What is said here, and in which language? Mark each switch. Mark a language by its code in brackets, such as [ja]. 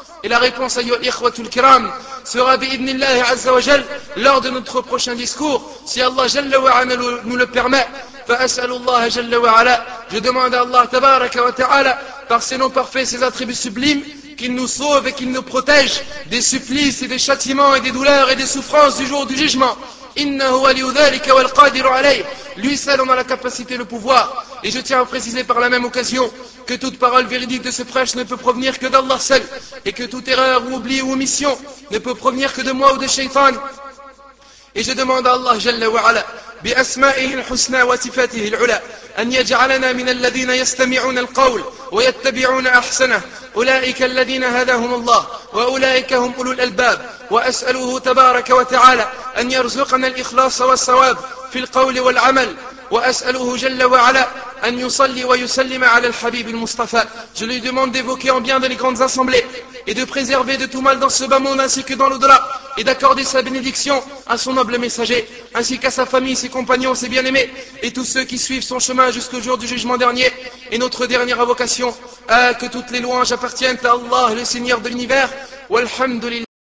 [fr] Et la réponse, [ar] ayol ikhwatul kiram, [fr] sera [ar] bi'idnillahi azza wa jal [fr] lors de notre prochain discours, si Allah [ar] jalla wa ala [fr] nous le permet. [ar] Fa'as'alullaha jalla wa ala, [fr] je demande à Allah [ar] tabaraka wa ta'ala, [fr] par ses noms parfaits, ses attributs sublimes, qu'il nous sauve et qu'il nous protège des supplices et des châtiments et des douleurs et des souffrances du jour du jugement. [ar] إنه ولي ذلك والقادر عليه. [fr] Lui seul en a la capacité, le pouvoir. Et je tiens à préciser par la même occasion que toute parole véridique de ce prêche ne peut provenir que d'Allah seul, et que toute erreur ou oubli ou omission ne peut provenir que de moi ou de Shaytan. Et je demande à Allah [ar] Jalla wa Ala, بأسمائه الحسنى وصفاته العلى, أن يجعلنا من الذين يستمعون القول ويتبعون أحسنه أولئك الذين هداهم الله وأولئك هم أولو الألباب. وأسأله تبارك وتعالى أن يرزقنا الإخلاص والصواب في القول والعمل. وأسأله جل وعلا أن يصلي ويسلم على الحبيب المصطفى. [fr] Je lui demande d'évoquer en bien dans les grandes assemblées et de préserver de tout mal dans ce bas monde ainsi que dans l'au-delà, et d'accorder sa bénédiction à son noble messager, ainsi qu'à sa famille, ses compagnons, ses bien-aimés, et tous ceux qui suivent son chemin jusqu'au jour du jugement dernier. Et notre dernière invocation, que toutes les louanges appartiennent à Allah, le Seigneur de l'univers. Walhamdulillah.